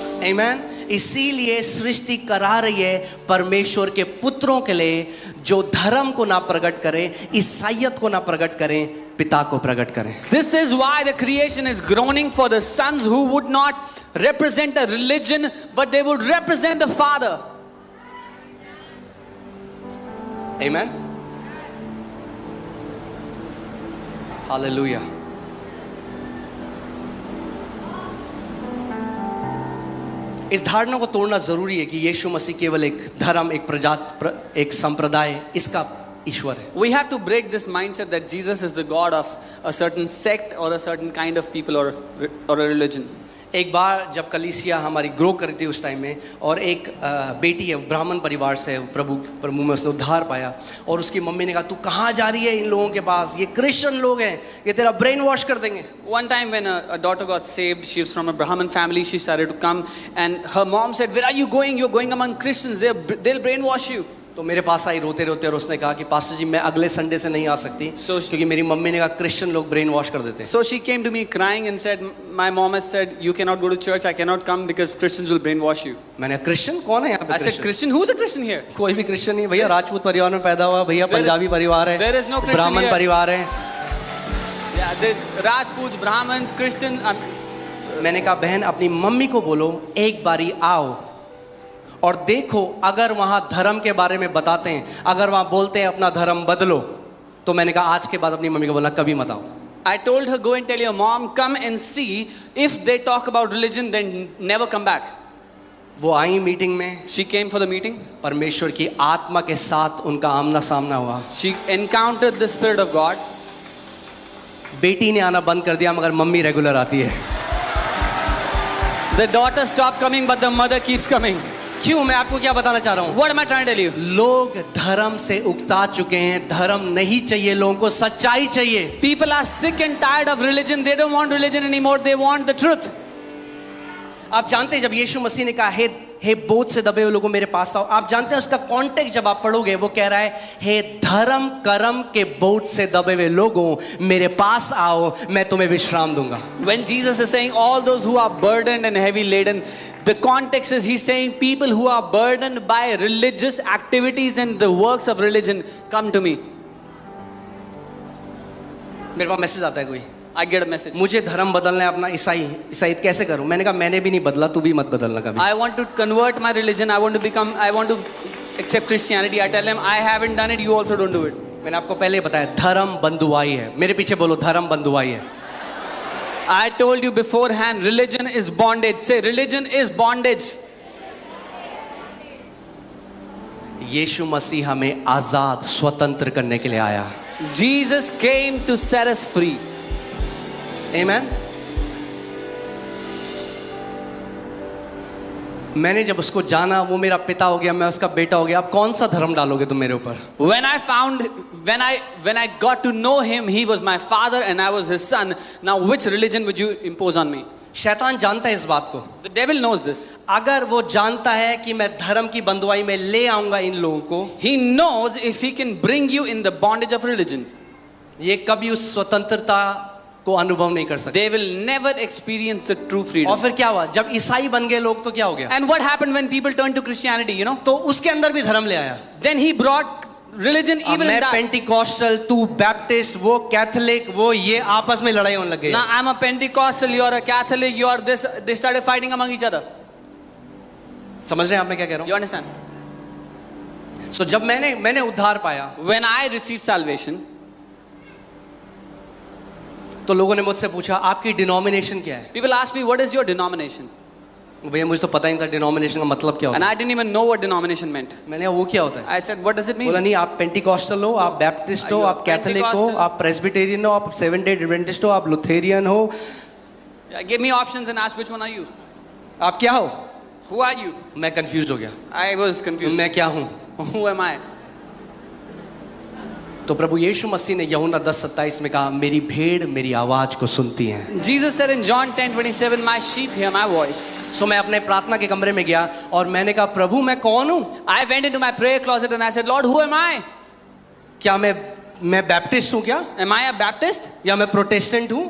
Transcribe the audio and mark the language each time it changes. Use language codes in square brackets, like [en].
[hi] आमेन। इसीलिए सृष्टि करा रही है परमेश्वर के पुत्रों के लिए, जो धर्म को ना प्रकट करें, ईसाइयत को ना प्रकट करें, पिता को प्रकट करें। [en] This is why the creation is groaning for the sons who would not represent a religion, but they would represent the Father. [hi] Amen, hallelujah. इस धारणा को तोड़ना जरूरी है कि यीशु मसीह केवल एक धर्म, एक संप्रदाय, इसका ईश्वर है। [en] We have to break this mindset that Jesus is the God of a certain sect or a certain kind of people or a religion. [hi] एक बार जब कलीसिया हमारी ग्रो करती थी उस टाइम में, और एक बेटी है, ब्राह्मण परिवार से, प्रभु में उसने उद्धार पाया, और उसकी मम्मी ने कहा तू कहाँ जा रही है इन लोगों के पास, ये क्रिश्चियन लोग हैं, ये तेरा ब्रेन वॉश कर देंगे। [en] One time when a daughter got saved, she was from a Brahmin family, she started to come and her mom said, where are you going? You're going among Christians, they'll brainwash you. [hi] तो मेरे पास आई रोते रोते, और उसने कहा कि pastor जी मैं अगले संडे से नहीं आ सकती, क्योंकि मेरी मम्मी ने कहा क्रिश्चियन लोग ब्रेन वॉश कर देते हैं। [en] So she came to me crying and said, my mom has said you cannot go to church, I cannot come because Christians will brainwash you. [hi] मैंने कहा क्रिश्चियन कौन है यहाँ पे? [en] I said, Christian? Who's a Christian here? [hi] कोई भी Christian नहीं भैया, राजपूत परिवार में पैदा हुआ भैया, पंजाबी परिवार है, [en] there is no Christian [hi] ब्राह्मण [en] here. [hi] परिवार है। [en] Yeah, the Rajputs, Brahmins, Christians. [hi] मैंने कहा बहन अपनी मम्मी को बोलो एक बारी आओ और देखो, अगर वहां धर्म के बारे में बताते हैं, अगर वहां बोलते हैं अपना धर्म बदलो, तो मैंने कहा आज के बाद अपनी मम्मी को बोलना कभी मत आओ। [en] I told her, go and tell your mom, come and see, if they talk about religion then never come back. [hi] वो आई मीटिंग में, [en] She came for the meeting. [hi] परमेश्वर की आत्मा के साथ उनका आमना सामना हुआ। [en] She encountered the Spirit of God. [hi] बेटी ने आना बंद कर दिया, मगर मम्मी रेगुलर आती है। [en] The daughter stopped coming but the mother keeps coming. [hi] क्यों? मैं आपको क्या बताना चाह रहा हूँ? [en] What am I trying to tell you? [hi] लोग धर्म से उकता चुके हैं, धर्म नहीं चाहिए लोगों को, सच्चाई चाहिए। [en] People are sick and tired of religion. They don't want religion anymore. They want the truth. [hi] आप जानते हैं जब यीशु मसीह ने कहा हे बोझ से दबे हुए लोगों मेरे पास आओ, आप जानते हैं उसका कॉन्टेक्स्ट जब आप पढ़ोगे, वो कह रहा है हे धर्म कर्म के बोझ से दबे हुए लोगों मेरे पास आओ, मैं तुम्हें विश्राम दूंगा। [en] When Jesus is saying all those who are burdened and heavy laden, the context is he's saying people who are burdened by religious activities and the works of religion, come to me. [hi] मेरे पास message आता है कोई, [en] I get a message. [hi] मुझे धर्म बदलना है अपना, ईसाई कैसे करूं? मैंने कहा मैंने भी नहीं बदला, तू भी मत बदलना कभी। [en] I want to convert my religion. I want to accept Christianity. I tell them I haven't done it. You also don't do it. [hi] मैंने आपको पहले ही बताया धर्म बंधुआई है। मेरे पीछे बोलो धर्म बंधुआई है। [en] I told you beforehand, religion is bondage. Say religion is bondage. [hi] यीशु मसीह हमें आजाद स्वतंत्र करने के लिए आया। [en] Jesus came to set us free. Amen? [hi] मैंने जब उसको जाना, वो मेरा पिता हो गया, मैं उसका बेटा हो गया। अब कौन सा धर्म डालोगे तुम मेरे ऊपर? [en] When I got to know him, he was my father and I was his son. Now which religion would you impose on me? [hi] शैतान जानता है इस बात को। [en] The devil knows this. [hi] अगर वो जानता है कि मैं धर्म की बंधुआई में ले आऊंगा इन लोगों को, [en] He knows if he can bring you in the bondage of religion, [hi] ये कभी उस स्वतंत्रता को अनुभव नहीं कर सकते। [en] they will never experience the true freedom. [hi] और फिर क्या हुआ? जब ईसाई बन गए लोग तो क्या हो गया? [en] And what happened when people turned to Christianity, you know? [hi] तो उसके अंदर भी धर्म ले आया। [en] Then he brought religion even in [hi] मैं [en] that. [hi] पेंटिकॉस्टल, तू बैप्टिस्ट, वो कैथोलिक, वो ये आपस में लड़ाई होने लग गई। [en] Now I'm a Pentecostal, you're a Catholic, you're this. They started fighting among each other. [hi] समझ रहे हैं आप मैं क्या कह रहा [en] You understand? [hi] हूँ? So जब मैंने उद्धार पाया, [en] When I received salvation, [hi] तो लोगों ने मुझसे पूछा आपकी डिनोमिनेशन क्या है? [en] people asked me, what is your denomination? [hi] भैया मुझे तो पता ही नहीं था डिनोमिनेशन का मतलब क्या [en] And [hi] होता है। [en] I didn't even know what denomination meant. [hi] मैंने कहा वो क्या होता है? [en] I said, what does it mean? [hi] बोला नहीं, आप पेंटिकॉस्टल हो, आप बैप्टिस्ट हो, [en] Are you [hi] आप कैथोलिक हो, [en] Pentecostal? [hi] आप प्रेस्बिटेरियन हो, आप सेवन डे एडवेंटिस्ट हो, आप लुथेरियन हो, [en] Give me options and ask which one are you? [hi] आप क्या हो? [en] Who are you? [hi] मैं कंफ्यूज हो गया, [en] I was confused. [hi] मैं क्या हूँ? [en] Who am I? [hi] तो प्रभु यीशु मसीह ने यूहन्ना 10:27 में कहा मेरी भेड़ मेरी आवाज को सुनती हैं। [en] Jesus said in John 10:27, my sheep hear my voice. [hi] सो मैं अपने प्रार्थना के कमरे में गया और मैंने कहा प्रभु मैं कौन हूँ? [en] I went into my prayer closet and I said, Lord, who am I? [hi] क्या मैं बैप्टिस्ट हूँ क्या? [en] Am I a Baptist? [hi] या मैं प्रोटेस्टेंट हूँ?